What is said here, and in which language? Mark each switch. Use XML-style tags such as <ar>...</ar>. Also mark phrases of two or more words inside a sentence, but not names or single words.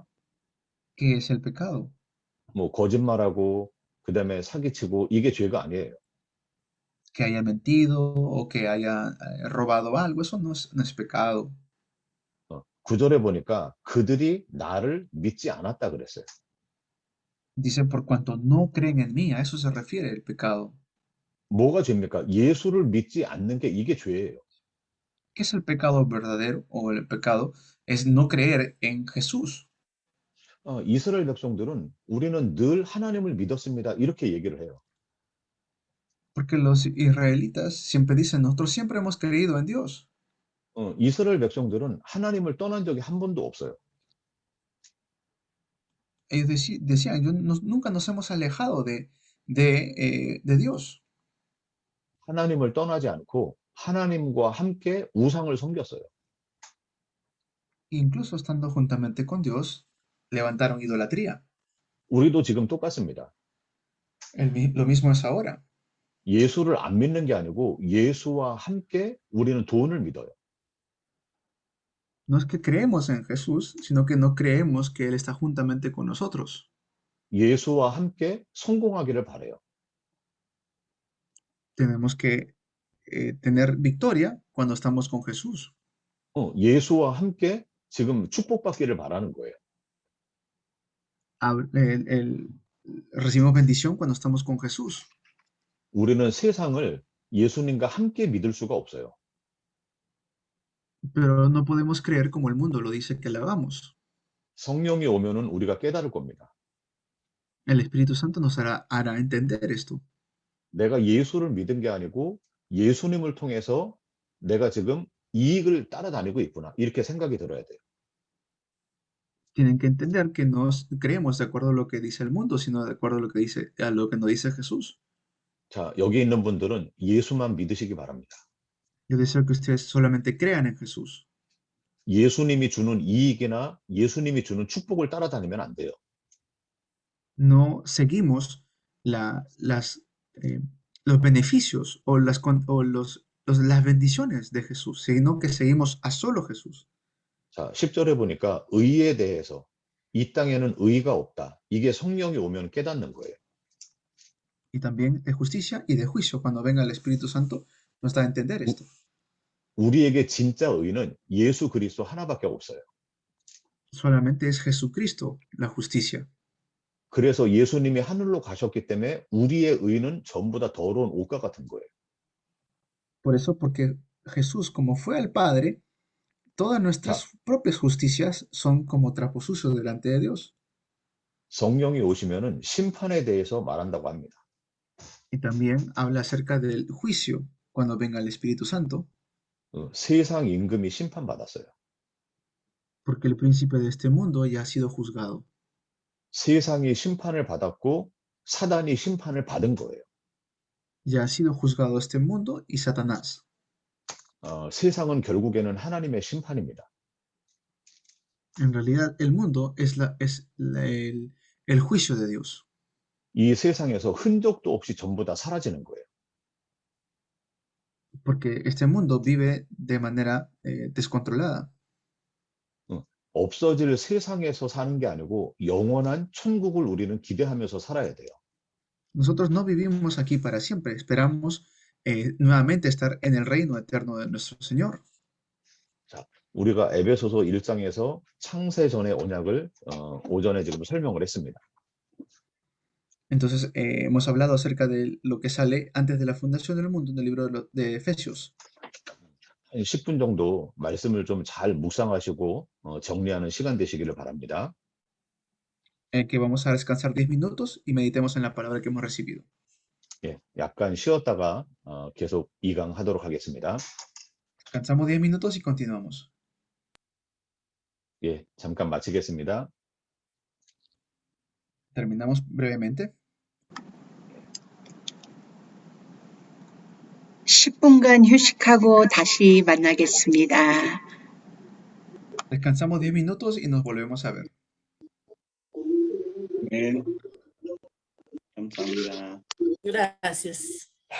<es>¿Qué es el pecado?</es> <ko>뭐 거짓말하고 그다음에 사기치고 이게 죄가 아니에요.</ko> <es>Que haya mentido o que haya robado algo, eso no es pecado.</es> <ko>9절에 보니까 그들이 나를 믿지 않았다 그랬어요.</ko> <es>Dice, por cuanto no creen en mí, a eso se refiere el pecado.</es> <ko>뭐가 죄입니까? 예수를 믿지 않는 게 이게 죄예요.</ko> <es>¿Qué es el pecado verdadero o el pecado? Es no creer en Jesús.</es> <ko>이스라엘 백성들은 우리는 늘 하나님을 믿었습니다. 이렇게 얘기를 해요.</ko> <es>Porque los israelitas siempre dicen, nosotros siempre hemos creído en Dios.</es> <ko>이스라엘 백성들은 하나님을 떠난 적이 한 번도 없어요.</ko> <es>Ellos decían, nunca nos hemos alejado de Dios.</es> <ko>하나님을 떠나지 않고 하나님과 함께 우상을 섬겼어요.</ko> <es>Incluso estando juntamente con Dios, levantaron idolatría.</es> <ko>우리도 지금 똑같습니다.</ko> <es>Lo mismo es ahora.</es> <ko>예수를 안 믿는 게 아니고 예수와 함께 우리는 돈을 믿어요.</ko> <es>No es que creemos en Jesús, sino que no creemos que Él está juntamente con nosotros.</es> <ko>예수와 함께 성공하기를 바라요.</ko> <es>Tenemos que tener victoria cuando estamos con Jesús.</es> <ko>예수와 함께 지금 축복받기를 바라는 거예요.</ko> <es>Recibimos bendición cuando estamos con Jesús,</es> <ko>우리는 세상을 예수님과 함께 믿을 수가 없어요.</ko> <es>pero no podemos creer como el mundo lo dice que lo hagamos.</es> <ko>성령이 오면은 우리가 깨달을 겁니다.</ko> <es>El Espíritu Santo nos hará entender esto.</es> <ko>내가 예수를 믿은 게 아니고 예수님을 통해서 내가 지금 이익을 따라다니고 있구나. 이렇게 생각이 들어야 돼요.</ko> <es>Tienen que entender que no creemos de acuerdo a lo que dice el mundo, sino de acuerdo a lo que nos dice Jesús.</es> <ko>자, 여기 있는 분들은 예수만 믿으시기 바랍니다.</ko> <es>Yo deseo que ustedes solamente crean en Jesús.</es> <ko>예수님이 주는 이익이나 예수님이 주는 축복을 따라다니면 안 돼요.</ko> <es>No seguimos eh, los beneficios o las bendiciones de Jesús, sino que seguimos a solo Jesús.</es> <ko>자, 10절에 보니까 의에 대해서 이 땅에는 의가 없다. 이게 성령이 오면 깨닫는 거예요.</ko> <es>Y también de justicia y de juicio. Cuando venga el Espíritu Santo, nos da a entender esto.</es> <ko>우리에게 진짜 의는 예수 그리스도 하나밖에 없어요.</ko> <es>Solamente es Jesucristo la justicia.</es> <ko>그래서 예수님이 하늘로 가셨기 때문에 우리의 의는 전부 다 더러운 옷과 같은 거예요.</ko> <es>Por eso, porque Jesús, como fue al Padre, todas</es> <ko>자,</ko> <es>nuestras propias justicias son como trapos sucios delante de Dios.</es> <ko>성령이 오시면은 심판에 대해서 말한다고 합니다.</ko> <es>Y también habla acerca del juicio cuando venga el Espíritu Santo,</es> <ko>세상 임금이 심판받았어요.</ko> <es>porque el príncipe de este mundo ya ha sido juzgado.</es> <ko>세상이 심판을 받았고 사단이 심판을 받은 거예요.</ko> <es>Ya ha sido juzgado este mundo y Satanás.</es> <ko>세상은 결국에는 하나님의 심판입니다.</ko> <es>En realidad, el mundo el juicio de Dios.</es> <ko>이 세상에서 흔적도 없이 전부 다 사라지는 거예요.</ko> <es>Porque este mundo vive de manera descontrolada.</es> <ko>없어질 세상에서 사는 게 아니고 영원한 천국을 우리는 기대하면서 살아야 돼요.</ko> <es>Nosotros no vivimos aquí para siempre, esperamos nuevamente estar en el reino eterno de nuestro Señor.</es> <ko>자, 우리가 에베소서 1장에서 창세 전의 언약을 오전에 지금 설명을 했습니다.</ko> <es>Entonces, hemos hablado acerca de lo que sale antes de la fundación del mundo en el libro de Efesios.</es> <ko>한 10분 정도 말씀을 좀 잘 묵상하시고 정리하는 시간 되시기를 바랍니다.</ko> <es>Que vamos a descansar 10 minutos y meditemos en la palabra que hemos recibido.</es> <ko>예, 약간 쉬었다가 계속 이강하도록 하겠습니다.</ko> <es>Descansamos 10 minutos y continuamos.</es> <ko>예, 잠깐 마치겠습니다.</ko> <es>Terminamos brevemente.</es> <ko>10분간 휴식하고 다시 만나겠습니다.</ko> <es>Descansamos 10 minutos y nos volvemos a ver.</es> <ko>네, 감사합니다.</ko> <es>Gracias.</es>